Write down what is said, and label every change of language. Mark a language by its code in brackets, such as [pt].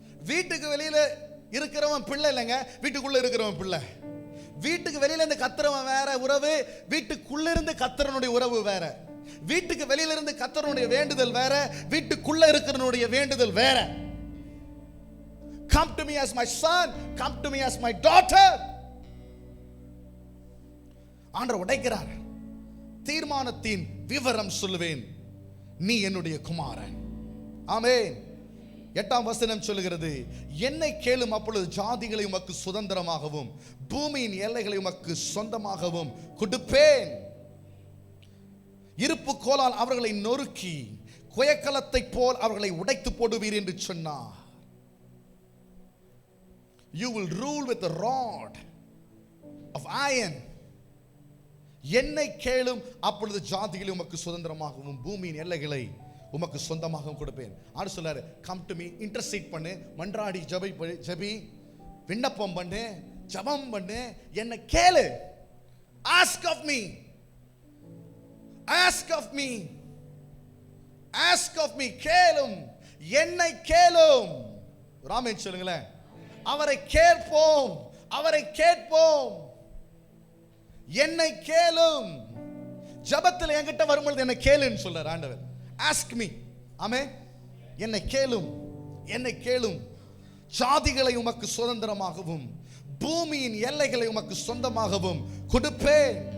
[ta] வீட்டுக்கு வெளியில இருக்கிறவன் பிள்ளை இல்லைங்க, வீட்டுக்குள்ள இருக்கிறவன் பிள்ளை. வீட்டுக்கு வெளியில இருந்து கத்துறவன் வேற உறவு, வீட்டுக்குள்ள இருந்து கத்துறவனுடைய உறவு வேற. வீட்டுக்கு வெளியில இருந்து கத்துறவனுடைய வேண்டுதல் வேற, வீட்டுக்குள்ள இருக்கிறவனுடைய வேண்டுதல் வேற. [en] Come to me as my son, come to me as my daughter. [ta] ஆண்டவர் உடைக்கிறார். தீர்மானத்தின் விவரம் சொல்லுவேன், நீ என்னுடைய குமாரன். ஆமென். 8ஆம் வசனம் சொல்லுகிறது, என்னை கேளும் அப்பொழுது ஜாதிகளை உமக்கு சுதந்திரமாகவும் பூமியின் எல்லைகளை உமக்கு சொந்தமாகவும் கொடுப்பேன். இருப்பு கோலால் அவர்களை நொறுக்கி குயக்கலத்தை போல் அவர்களை உடைத்து போடுவீர் என்று சொன்னார். [en] You will rule with a rod of iron. [ta] என்னை கேளும் அப்பொழுது ஜாதிகளை உமக்கு சுதந்திரமாகவும் பூமியின் எல்லைகளை உமக்கு சொந்தமாகவும் கொடுப்பேன். ஆண்டு சொல்லாரு, [en] come to me, [ta] இன்டர்சீட் பண்ணு, மன்றாடி ஜெபி, விண்ணப்பம் பண்ணு, ஜெபம் பண்ணு, என்னை கேளு. [en] Ask of me, ask of me, ask of me. [ta] கேளும், என்னை கேளும். ராமேன் சொல்லுங்களேன், அவரை கேட்போம், அவரை கேட்போம். என்னை கேளும். ஜெபத்தில் என்கிட்ட வரும்பொழுது என்னை கேளுன்னு சொல்றார் ஆண்டவர். [en] Ask me. [ta] ஆமென். என்னை கேளும், என்னை கேளும். ஜாதிகளை உமக்கு சுதந்திரமாகவும் பூமியின் எல்லைகளை உமக்கு சொந்தமாகவும் கொடுப்பேன்.